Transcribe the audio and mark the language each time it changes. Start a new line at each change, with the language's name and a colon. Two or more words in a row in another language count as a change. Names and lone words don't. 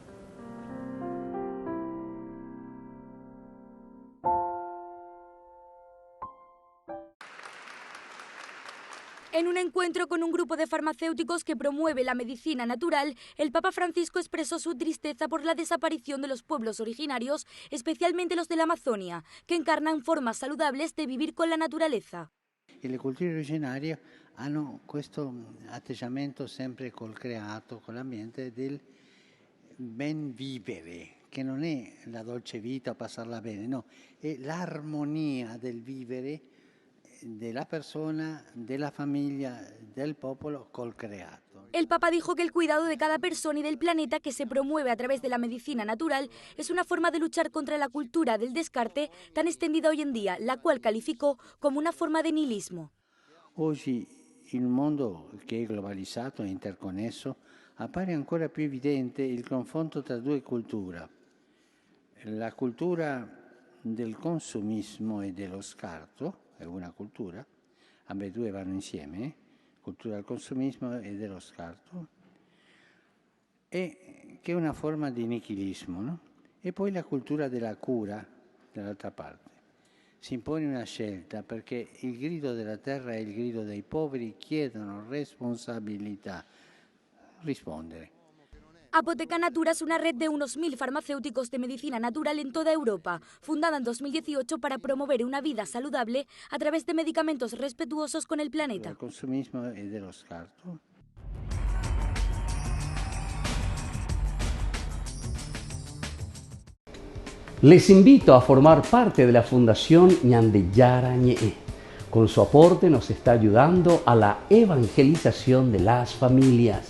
Spanish: En un encuentro con un grupo de farmacéuticos que promueve la medicina natural, el Papa Francisco expresó su tristeza por la desaparición de los pueblos originarios, especialmente los de la Amazonia, que encarnan formas saludables de vivir con la naturaleza.
Italian: E le culture originarie hanno questo atteggiamento sempre col creato, con l'ambiente del ben vivere, che non è la dolce vita, passarla bene, no, è l'armonia del vivere della persona, della famiglia, del popolo col creato.
Spanish: El Papa dijo que el cuidado de cada persona y del planeta que se promueve a través de la medicina natural es una forma de luchar contra la cultura del descarte tan extendida hoy en día, la cual calificó como una forma de nihilismo.
Italian: Oggi in un mondo che è globalizzato e interconnesso appare ancora più evidente il confronto tra due culture. La cultura del consumismo e dello scarto è una cultura, ambedue vanno insieme, cultura del consumismo e dello scarto, e che è una forma di nichilismo, no? E poi la cultura della cura, dall'altra parte. Si impone una scelta perché il grido della terra e il grido dei poveri chiedono responsabilità, rispondere.
Spanish: Apoteca Natura es una red de unos 1000 farmacéuticos de medicina natural en toda Europa, fundada en 2018 para promover una vida saludable a través de medicamentos respetuosos con el planeta.
Italian: Il consumismo e dello scarto.
Spanish: Les invito a formar parte de la Fundación Ñande Yarañe. Con su aporte nos está ayudando a la evangelización de las familias.